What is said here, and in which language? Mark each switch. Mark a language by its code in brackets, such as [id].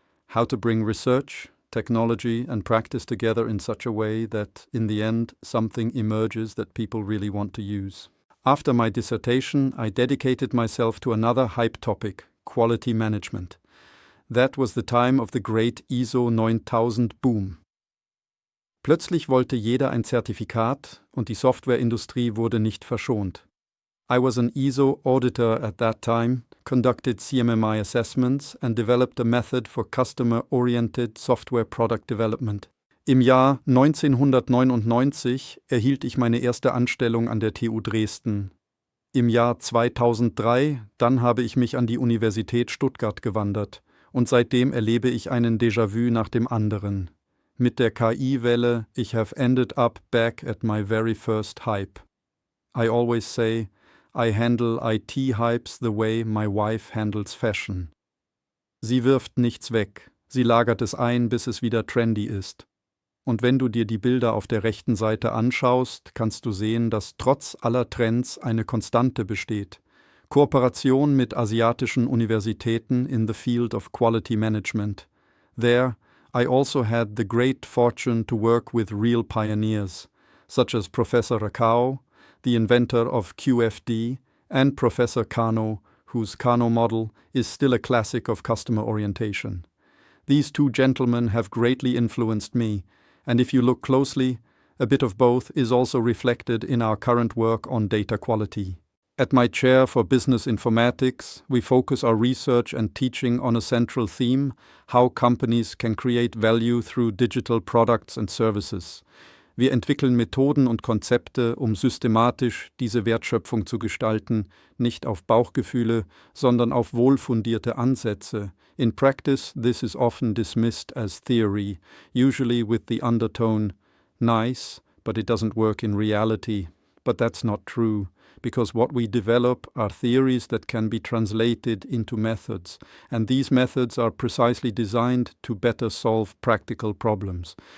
[en] How to bring research, technology, and practice together in such a way that, in the end, something emerges that people really want to use. After my dissertation, I dedicated myself to another hype topic, quality management. That was the time of the great ISO 9000 boom. [de] Plötzlich wollte jeder ein Zertifikat und die Softwareindustrie wurde nicht verschont. [en] I was an ISO auditor at that time, conducted CMMI assessments and developed a method for customer-oriented software product development. [de] Im Jahr 1999 erhielt ich meine erste Anstellung an der TU Dresden. Im Jahr 2003, dann habe ich mich an die Universität Stuttgart gewandert. Und seitdem erlebe ich einen Déjà-vu nach dem anderen. Mit der KI-Welle, ich [en] have ended up back at my very first hype. I always say, I handle IT-Hypes the way my wife handles fashion. [de] Sie wirft nichts weg, sie lagert es ein, bis es wieder trendy ist. Und wenn du dir die Bilder auf der rechten Seite anschaust, kannst du sehen, dass trotz aller Trends eine Konstante besteht. Kooperation mit asiatischen Universitäten [en] in the field of quality management. There, I also had the great fortune to work with real pioneers, such as Professor Rakao, the inventor of QFD, and Professor Kano, whose Kano model is still a classic of customer orientation. These two gentlemen have greatly influenced me, and if you look closely, a bit of both is also reflected in our current work on data quality. At my chair for Business Informatics, we focus our research and teaching on a central theme, how companies can create value through digital products and services. [de] Wir entwickeln Methoden und Konzepte, um systematisch diese Wertschöpfung zu gestalten, nicht auf Bauchgefühle, sondern auf wohlfundierte Ansätze. [en] In practice, this is often dismissed as theory, usually with the undertone, nice, but it doesn't work in reality. But that's not true. Because what we develop are theories that can be translated into methods, and these methods are precisely designed to better solve practical problems.